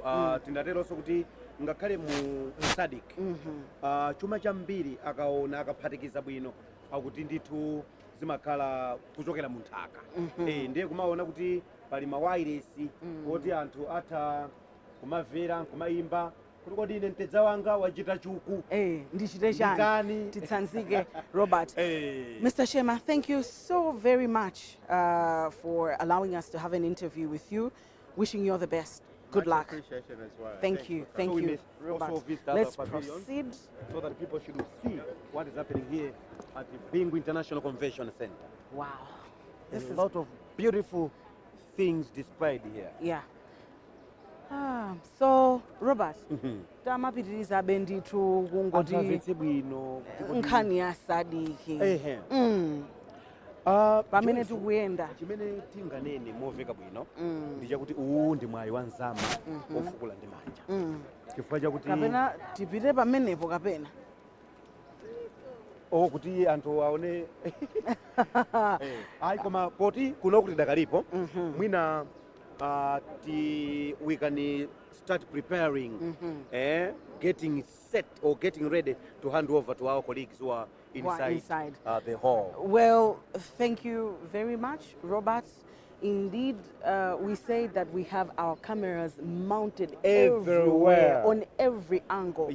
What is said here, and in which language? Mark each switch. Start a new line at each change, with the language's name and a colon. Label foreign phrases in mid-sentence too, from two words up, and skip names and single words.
Nyanja: Tindateronso kuti ngakhale mu Sadc chuma chambiri akaona akaphatikiza bwino akuti ndithu zimakhala kuchokera mu nthaka. Ndiye kumaona kuti pali mawayiresi oti anthu atha kumamvera kumayimba kuti kodi ine mtedza wanga wachita chuku ndichite chani titsanzike.
English: Robert, Mr. Shema, thank you so very much for allowing us to have an interview with you. Wishing you all the best. Good luck. Appreciation as well. Thank you. Thank you, Robert. Let's proceed. So that people should see what is happening here at the Bingu International Convention Center. Wow. There's a lot of beautiful things displayed here. Yeah. So,
Nyanja: Robert, tamapitiriza benditu kungoti nkhani ya Sadc. Pamene tikuyenda chimene tinganene moveka bwino ndi chakuti uwu ndi mwayi wa nzama ofukula ndi manja. chifukwa chakuti kapena tipite pamenepo kapena kuti anthu aone ayi koma poti kuno kuti dakalipo mwina
English: we can start preparing getting set or getting ready to hand over to our colleagues who are inside. The hall. Well, thank you very much, Robert. Indeed, we say that we have our cameras mounted everywhere, on every angle.